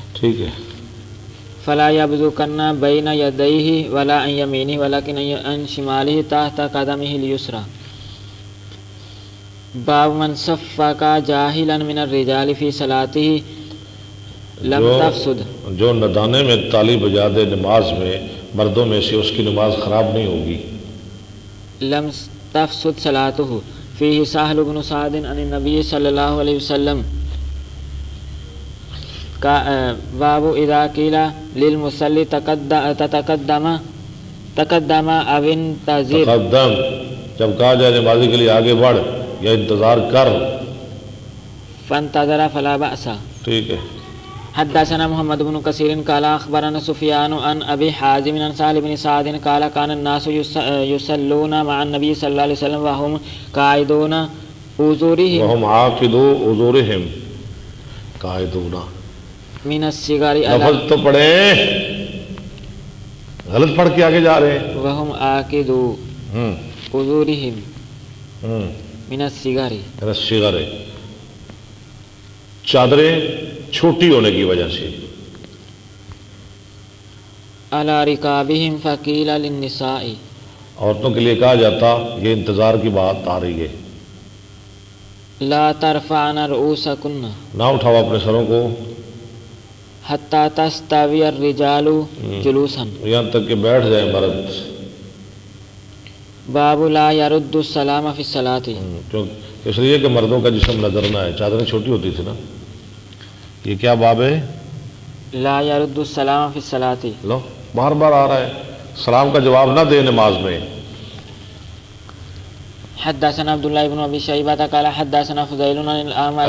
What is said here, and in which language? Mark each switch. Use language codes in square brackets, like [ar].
[ur] ٹھیک ہے. [ar] فلا يبزقن بين يديه ولا عن يمينه ولكن عن شماله تحت قدمه اليسرى. باب من صفق جاهلا من الرجال في صلاته لم تفسد. [ur] جو ندانے میں تالی بجا دے نماز میں مردوں میں سے اس کی نماز خراب نہیں ہوگی. [ar] لم تفسد صلاته. فيه سهل بن سعد عن النبي صلی اللہ علیہ وسلم. باب اذا قیل للمصلی تقدم او انتظر. [ur] تقدم جب کہا جائے نمازی کے لیے آگے بڑھ یا انتظار کر. [ar] فانتظر فلا بأس. [ur] ٹھیک ہے. [ar] حدثنا محمد بن كثير قال اخبرنا سفيان عن ابي حازم عن سهل بن سعد قال كان الناس يصلون مع النبي صلى الله عليه وسلم وهم قاعدون حضورهم وهم عاقدو حضورهم قاعدون من الصغار. [ur] لفظ تو پڑھیں غلط پڑھ کے آگے جا رہے ہیں. [ar] وهم عاقدو حضورهم من الصغار. [ur] الصغار چادریں چھوٹی ہونے کی وجہ سے. [ar] على رکابهم فقیل للنساء. [ur] عورتوں کے لیے کہا جاتا یہ انتظار کی بات آ رہی ہے. [ar] لا ترفعن رؤوسکن. [ur] نہ اٹھاؤ اپنے سروں کو. [ar] حتی تستوی الرجال جلوسا. [ur] یہاں تک کہ بیٹھ جائے مرد. [ar] باب لا يرد السلام فی الصلاة. [ur] اس لیے کہ مردوں کا جسم نظر نہ ہے. چادریں چھوٹی ہوتی تھی نا. یہ کیا باب ہے؟ [ar] لا يرد السلام فی الصلاة. [ur] لو بار بار آ رہا ہے. سلام کا جواب نہ دے نماز میں. [ar] حدثنا عبداللہ بن ابی شیبہ قال حدثنا فضیل عن الاعمش.